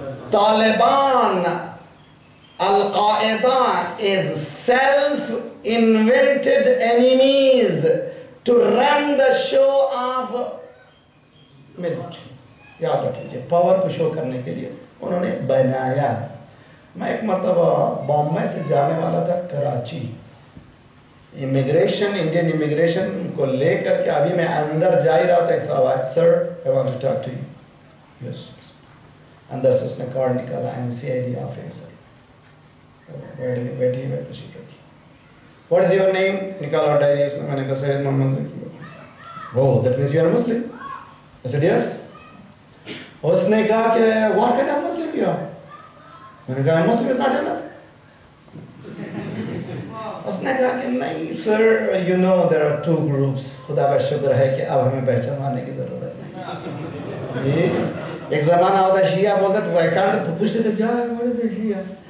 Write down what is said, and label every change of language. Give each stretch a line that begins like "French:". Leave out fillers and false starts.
English: Taliban al-Qaeda is self-invented enemies to run the show of military.
Urdu: یاد رکھیے، power کو شو کرنے کے لیے انہوں نے بنایا. میں ایک مرتبہ بامبے سے جانے والا تھا کراچی. امیگریشن، انڈین امیگریشن کو لے کر کے ابھی میں اندر جا ہی رہا تھا. ایک صاحب آئے، سر
English: I want to talk to you. Yes.
Urdu: اندر سے اس نے کارڈ نکالا، MCID آفیسر. بیٹھی سیٹ رکھی.
English: What is your name؟
Urdu: نکالا ڈائری. اس نے، میں نے کہا سید محمد ذکی.
English: Oh, that means you are a Muslim. I said yes.
Urdu: اس نے کہا کہ
English: what kind of Muslim you are؟
Urdu: میں نے کہا
English: Muslim is not enough.
Urdu: اس نے کہا کہ نہیں سر،
English: you know there are two groups.
Urdu: خدا کا شکر ہے کہ اب ہمیں پہچاننے کی ضرورت نہیں. ایک زمانہ ہوتا شیعہ بولتا تو پہچان پوچھتے تھے کیا ہے شیعہ.